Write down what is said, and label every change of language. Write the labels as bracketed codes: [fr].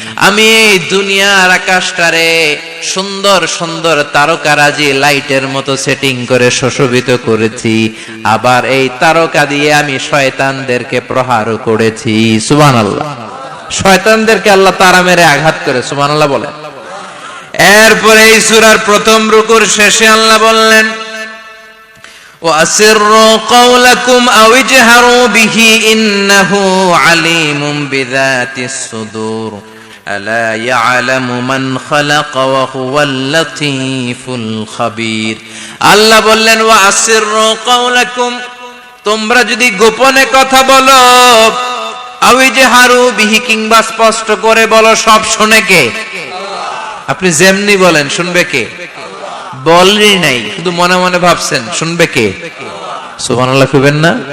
[bn] আমি এই দুনিয়ার আকাশটারে সুন্দর সুন্দর তারকারাজি লাইটের মতো সেটিং করে সুশোভিত করেছি, আবার এই তারকা দিয়ে আমি শয়তানদেরকে প্রহারও করেছি। সুবহানাল্লাহ। শয়তানদেরকে আল্লাহ তারা মেরে আঘাত করে। সুবহানাল্লাহ বলেন। এরপরে এই সূরার প্রথম রুকুর শেষে আল্লাহ বললেন, [ar] وَأَسِرُّوا قَوْلَكُمْ أَوْ اجْهَرُوا بِهِ إِنَّهُ عَلِيمٌ بِذَاتِ الصُّدُورِ أَلَا يَعْلَمُ مَنْ خَلَقَ وَهُوَ اللَّطِيفُ الْخَبِيرُ। [bn] আল্লাহ বললেন, [ar] وَأَسِرُّوا قَوْلَكُمْ, [bn] তোমরা যদি গোপনে কথা বলো, [ar] আও ইজহারু বিহি, [bn] কিংবা স্পষ্ট করে বলো, সব শুনে কে? আপনি যেমনি বলেন শুনবে কে? বলেনই নাই, শুধু মনে মনে ভাবছেন, শুনবে কে? সুবহানাল্লাহ কইবেন না?